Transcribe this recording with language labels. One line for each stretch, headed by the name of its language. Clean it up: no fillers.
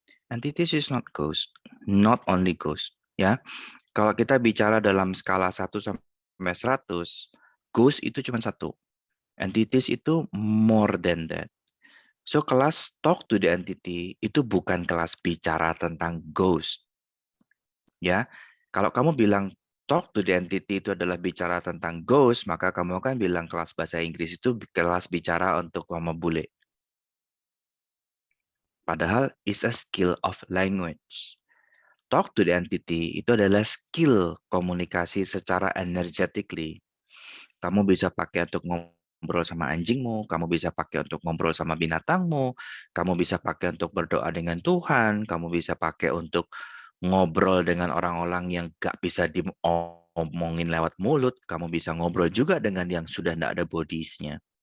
English: Entities is not ghost, not only ghost.
Indonesian: Ya, kalau kita bicara dalam skala 1 sampai 100, ghost itu cuma 1.
English: Entities itu more than that.
Indonesian: So, kelas talk to the entity itu bukan kelas bicara tentang ghost. Ya, kalau kamu bilang talk to the entity itu adalah bicara tentang ghost, maka kamu akan bilang kelas bahasa Inggris itu kelas bicara untuk mama bule.
English: Padahal is a skill of language.
Indonesian: Talk to the entity itu adalah skill komunikasi secara energetically. Kamu bisa pakai untuk ngobrol sama anjingmu, kamu bisa pakai untuk ngobrol sama binatangmu, kamu bisa pakai untuk berdoa dengan Tuhan, kamu bisa pakai untuk ngobrol dengan orang-orang yang gak bisa diomongin lewat mulut, kamu bisa ngobrol juga dengan yang sudah tidak ada bodies-nya.